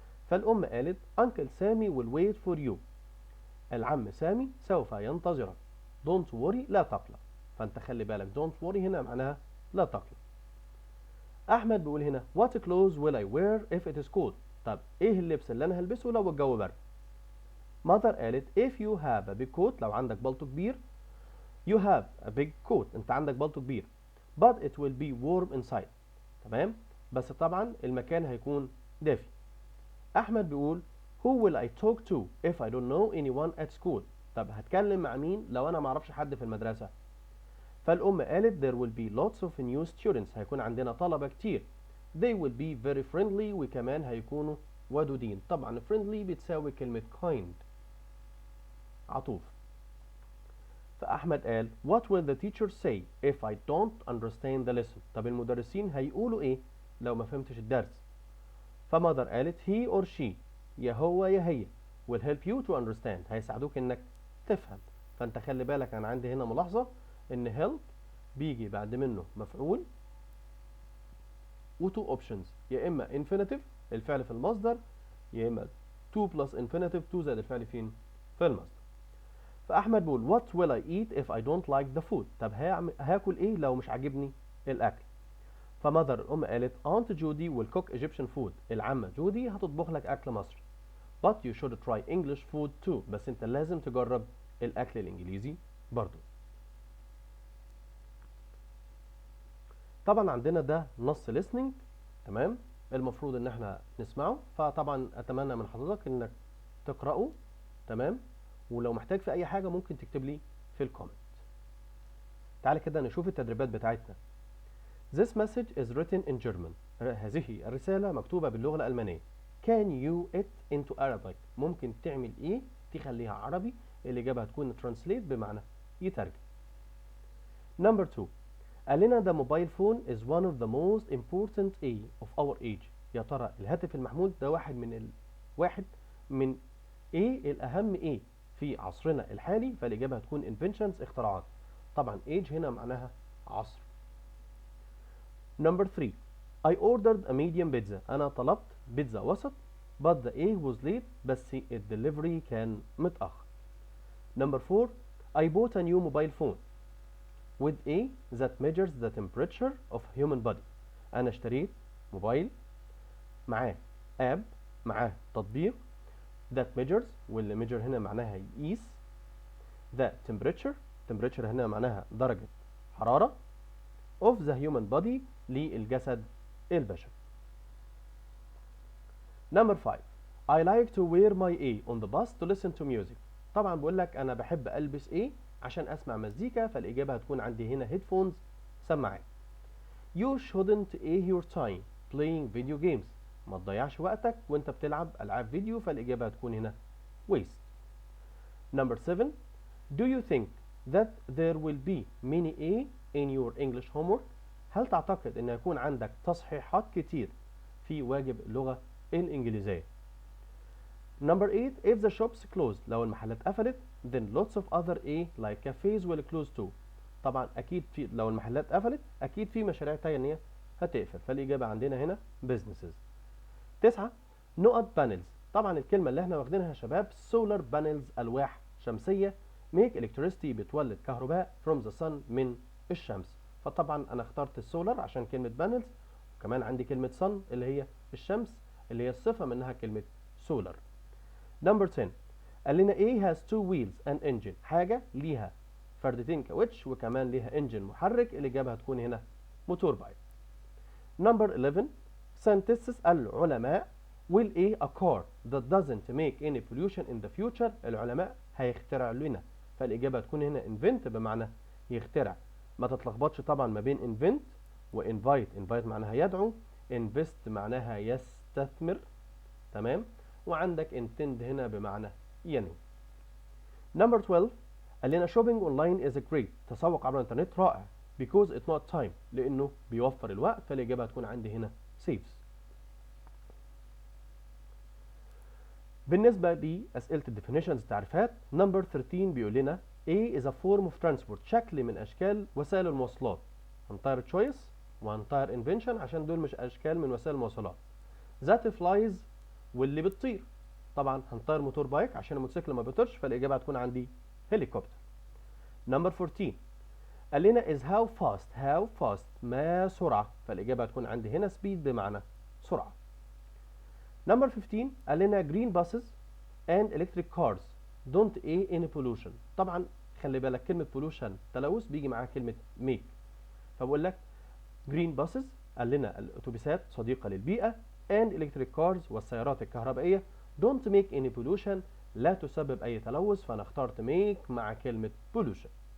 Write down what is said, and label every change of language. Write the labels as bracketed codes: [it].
[ar] فالأم قالت Uncle سامي [en] will wait for you [ar] العم سامي سوف ينتظرك. [en] Don't worry [ar] لا تقلق. فأنت خلي بالك [en] don't worry [ar] هنا معناها لا تقلق. أحمد بيقول هنا [en] What clothes will I wear if it is cold [ar] طب إيه اللبس اللي أنا هلبسه لو الجو برد. [en] Mother قالت If you have a big coat [ar] لو عندك بلطو كبير [en] You have a big coat [ar] أنت عندك بلطو كبير [en] But it will be warm inside [ar] تمام بس طبعا المكان هيكون دافي. احمد بيقول [en] who will I talk to if I don't know anyone at school [ar] طب هتكلم مع مين لو انا ما اعرفش حد في المدرسة. فالام قالت [en] there will be lots of new students [ar] هيكون عندنا طلبة كتير [en] they will be very friendly [ar] وكمان هيكونوا ودودين. طبعا friendly بتساوي كلمة kind عطوف. فأحمد قال [en] what will the teacher say if I don't understand the lesson [ar] طب المدرسين هيقولوا ايه لو ما فهمتش الدرس. فمادر قالت [en] he or she [ar] يا هو يا هي [en] will help you to understand [ar] هيساعدوك انك تفهم. فانت خلي بالك انا عندي هنا ملاحظة ان help بيجي بعد منه مفعول و [en] two options [ar] يا اما infinitive الفعل في المصدر يا اما [en] to plus infinitive [ar] to زائد الفعل فين في المصدر. فاحمد بيقول [en] what will I eat if I don't like the food [ar] طب هاكل ايه لو مش عاجبني الاكل. فمادر الام قالت aunt جودي [en] will cook Egyptian food [ar] العمة جودي هتطبخ لك اكل مصري [en] but you should try English food too [ar] بس انت لازم تجرب الاكل الانجليزي برضو. طبعا عندنا ده نص listening تمام المفروض ان احنا نسمعه. فطبعا اتمنى من حضرتك انك تقرأه تمام ولو محتاج في اي حاجة ممكن تكتب لي في الكومنت. تعالى كده نشوف التدريبات بتاعتنا. [en] This message is written in German [ar] هذه الرسالة مكتوبة باللغة الألمانية. [en] Can you it into Arabic [ar] ممكن تعمل ايه تخليها عربي. الإجابة هتكون translate بمعنى يترجم. Number 2 قال لنا [en] the mobile phone is one of the most important of our age [ar] يا ترى الهاتف المحمول ده واحد من ايه الأهم ايه في عصرنا الحالي. فالإجابة هتكون inventions اختراعات. طبعا age هنا معناها عصر. [en] Number 3 I ordered a medium pizza. [ar] أنا طلبت بيتزا وسط [en] but the egg was late. [ar] بس الدليفري كان متأخر. [en] Number 4 I bought a new mobile phone with a that measures the temperature of human body. [ar] أنا اشتريت موبايل معاه اب، معاه تطبيق [en] that measures، [ar] واللي measure هنا معناها يقيس [en] the temperature [ar] هنا معناها درجة حرارة [en] of the human body [ar] للجسد البشري. [en] Number 5 I like to wear my A on the bus to listen to music. [ar] طبعا بقول لك أنا بحب ألبس A عشان أسمع مزيكا، فالإجابة هتكون عندي هنا headphones، سماعات. [en] You shouldn't waste your time playing video games. [ar] ما تضيعش وقتك وانت بتلعب ألعاب فيديو، فالإجابة هتكون هنا waste. [en] Number 7 Do you think that there will be many A in your English homework? [ar] هل تعتقد أن يكون عندك تصحيحات كتير في واجب اللغة الإنجليزية؟ [en] Number 8 If the shops closed، [ar] لو المحلات قفلت [en] then lots of other A like cafes will close too. [ar] طبعا أكيد لو المحلات قفلت أكيد في مشاريع تانية هتقفل، فالإجابة عندنا هنا businesses. 9 نقط بانلز. طبعا الكلمة اللي احنا واخدينها يا شباب solar panels، ألواح شمسية [en] make electricity، [ar] بتولد كهرباء [en] from the sun، [ar] من الشمس. فطبعا أنا اخترت السولار عشان كلمة بانلز، وكمان عندي كلمة sun اللي هي الشمس اللي هي الصفة منها كلمة solar. Number 10 قال لنا [en] A has two wheels and engine، [ar] حاجة ليها فردتين كاوتش وكمان ليها انجن محرك، الإجابة هتكون هنا موتور بايك. [en] Number 11 scientists العلماء will a car that doesn't make any pollution in the future. [ar] العلماء هيخترع لنا، فالإجابة هتكون هنا invent بمعنى يخترع. ما تتلخبطش طبعا ما بين invent و invite معناها يدعو، invest معناها يستثمر، تمام، وعندك intend هنا بمعنى ينوي. [en] Number 12 [ar] قال لنا [en] shopping online is great. [ar] تسوق عبر الانترنت رائع [en] because it's not time، [ar] لأنه بيوفر الوقت، فالإجابة هتكون عندي هنا saves. بالنسبة لأسئلة الديفينيشنز تعريفات، نمبر 13 بيقول لنا [en] A is a form of transport، [ar] شكل من أشكال وسائل المواصلات. هنطير تشويس وهنطير انفنشن عشان دول مش أشكال من وسائل المواصلات. ذات فلايز واللي بتطير، طبعا هنطير موتور بايك عشان الموتوسيكل ما بيطيرش، فالإجابة هتكون عندي هليكوبتر. نمبر 14 قال لنا [en] is how fast [ar] ما سرعة، فالإجابة هتكون عندي هنا speed بمعنى سرعة. [en] number 15 [ar] قال لنا [en] green buses and electric cars don't any pollution. [ar] طبعا خلي بالك كلمة pollution تلوث بيجي معاها كلمة make، فبقول لك green buses قال لنا الأتوبيسات صديقة للبيئة [en] and electric cars [ar] والسيارات الكهربائية [en] don't make any pollution [ar] لا تسبب أي تلوث، فأنا اخترت make مع كلمة pollution.